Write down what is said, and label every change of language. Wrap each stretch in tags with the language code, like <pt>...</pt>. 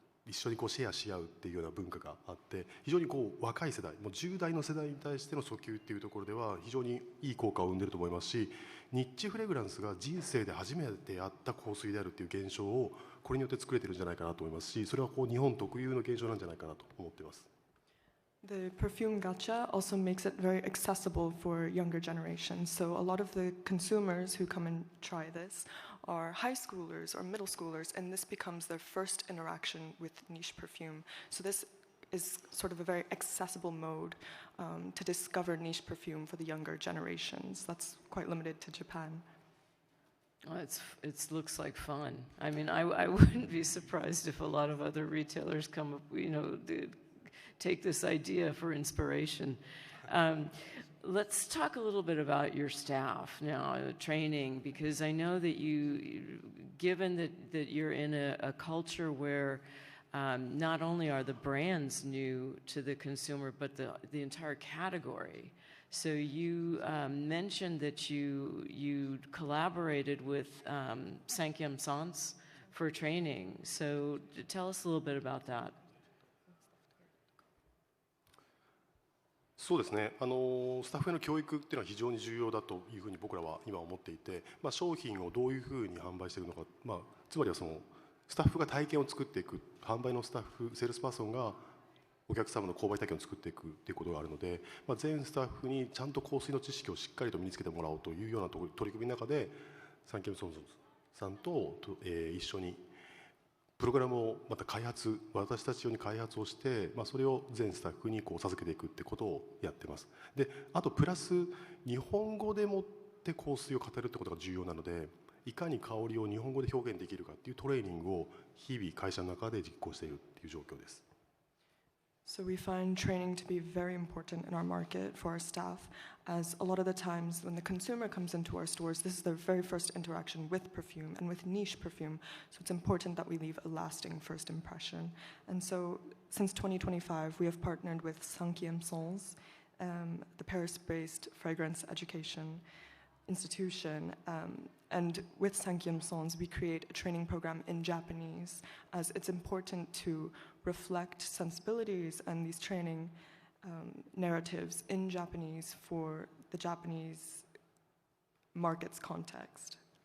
<ja>一緒にこうシェアし合うっていうような文化があって、非常にこう若い世代、もう10代の世代に対しての訴求っていうところでは非常にいい効果を生んでいると思いますし、ニッチフレグランスが人生で初めてやった香水であるっていう現象をこれによって作れてるんじゃないかなと思いますし、それはこう日本特有の現象なんじゃないかなと思っています。</ja> <en>The perfume gacha also makes it very accessible for younger generations. So a lot of the consumers who come and try this are high schoolers or middle schoolers, and this becomes their first interaction with niche perfume. So this is sort of a very accessible mode to discover niche perfume for the younger generations. That's quite limited to Japan. Well, it looks like fun. I mean, I wouldn't be surprised if a lot of other retailers come up, take this idea for inspiration. Let's talk a little bit about your staff now, training, because I know that given that you're in a culture where not only are the brands new to the consumer, but the entire category. So you mentioned that you collaborated with Sankyam Sans for training. So tell us a little bit about that.</en> <ja>そうですね、スタッフへの教育っていうのは非常に重要だというふうに僕らは今思っていて、商品をどういうふうに販売しているのか、つまりはそのスタッフが体験を作っていく、販売のスタッフ、セールスパーソンがお客様の購買体験を作っていくということがあるので、全スタッフにちゃんと香水の知識をしっかりと身につけてもらおうというような取り組みの中で、サンキャムソンさんと一緒にプログラムをまた私たち用に開発をして、それを全スタッフにこう授けていくってことをやってます。で、あとプラス日本語でもって香水を語るってことが重要なので、いかに香りを日本語で表現できるかっていうトレーニングを日々会社の中で実行しているっていう状況です。</ja> <en>So we find training to be very important in our market for our staff, as a lot of the times when the consumer comes into our stores, this is their very first interaction with perfume and with niche perfume. So it's important that we leave a lasting first impression. And so since 2025, we have partnered with Sankyam Sans, the Paris-based fragrance education institution, and with Sankyam Sans, we create a training program in Japanese, as it's important to reflect sensibilities and these training narratives in Japanese for the Japanese market's context.</en>